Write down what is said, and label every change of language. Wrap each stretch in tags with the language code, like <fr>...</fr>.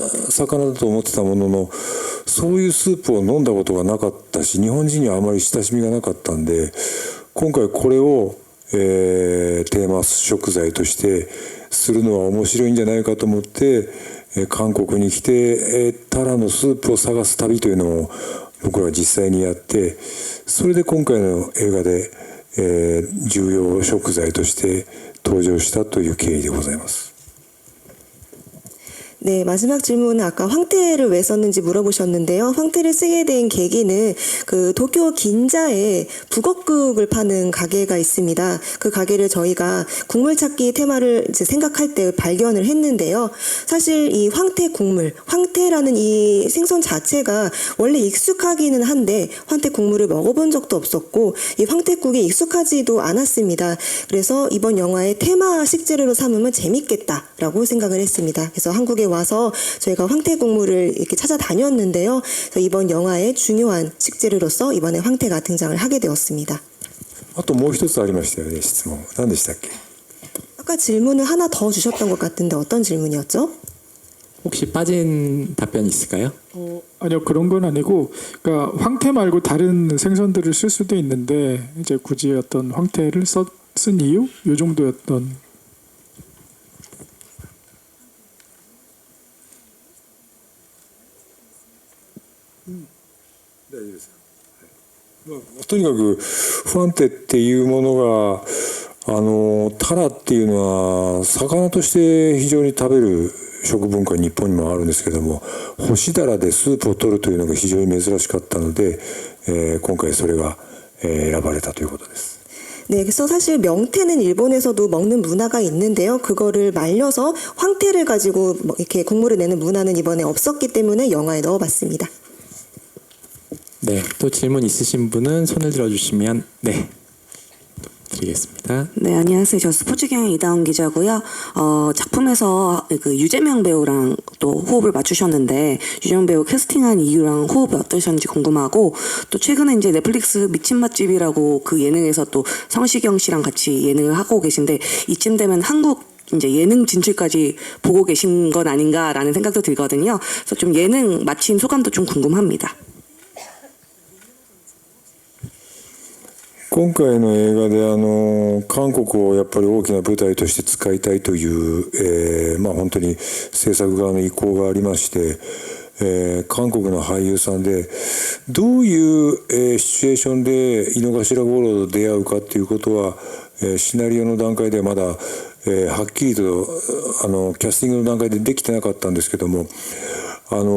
<ja>魚だと思ってたものの、そういうスープを飲んだことがなかったし、日本人にはあまり親しみがなかったんで、今回これを、テーマ食材としてするのは面白いんじゃないかと思って、韓国に来て、タラのスープを探す旅というのを僕ら実際にやって、それで今回の映画で、重要食材として登場したという経緯でございます。</ja> <ko>네, 마지막 질문은 아까 황태를 왜 썼는지 물어보셨는데요. 황태를 쓰게 된 계기는 그 도쿄 긴자에 북엇국을 파는 가게가 있습니다. 그 가게를 저희가 국물 찾기 테마를 이제 생각할 때 발견을 했는데요. 사실 이 황태 국물, 황태라는 이 생선 자체가 원래 익숙하기는 한데 황태 국물을 먹어본 적도 없었고 이 황태국이 익숙하지도 않았습니다. 그래서 이번 영화의 테마 식재료로 삼으면 재밌겠다라고 생각을 했습니다. 그래서 한국에 와서 저희가 황태 국물을 이렇게 찾아다녔는데요. 그래서 이번 영화의 중요한 식재료로서 이번에 황태가 등장을 하게 되었습니다.</ko> <ja>あともう一つありましたよね、質問。何でしたっけ？</ja> <ko>아까 질문을 하나 더 주셨던 것 같은데 어떤 질문이었죠? 혹시 빠진 답변이 있을까요? 아니요, 그런 건 아니고, 그러니까 황태 말고 다른 생선들을 쓸 수도 있는데 이제 굳이 어떤 황태를 쓴 이유? 요 정도였던.</ko> <ja>大丈夫ですか？とにかくファンテっていうものがタラっていうのは魚として非常に食べる食文化日本にもあるんですけども、干しダラでスープを取るというのが非常に珍しかったので、今回それが、選ばれたということです。</ja> <ko>네, 그래서 사실 명태는 일본에서도 먹는 문화가 있는데요. 그거를 말려서 황태를 가지고 이렇게 국물을 내는 문화는 이번에 없었기 때문에 영화에 넣어봤습니다. 네, 또 질문 있으신 분은 손을 들어주시면 네, 드리겠습니다. 네, 안녕하세요. 저 스포츠경의 이다운 기자고요. 작품에서 그 유재명 배우랑 또 호흡을 맞추셨는데 유재명 배우 캐스팅한 이유랑 호흡이 어떠셨는지 궁금하고, 또 최근에 이제 넷플릭스 미친 맛집이라고 그 예능에서 또 성시경 씨랑 같이 예능을 하고 계신데 이쯤 되면 한국 이제 예능 진출까지 보고 계신 건 아닌가라는 생각도 들거든요. 그래서 좀 예능 마친 소감도 좀 궁금합니다.</ko> <ja>今回の映画で韓国をやっぱり大きな舞台として使いたいという、本当に制作側の意向がありまして、韓国の俳優さんでどういう、シチュエーションで井の頭五郎と出会うかっていうことは、シナリオの段階ではまだ、はっきりとキャスティングの段階でできてなかったんですけども、と</ja>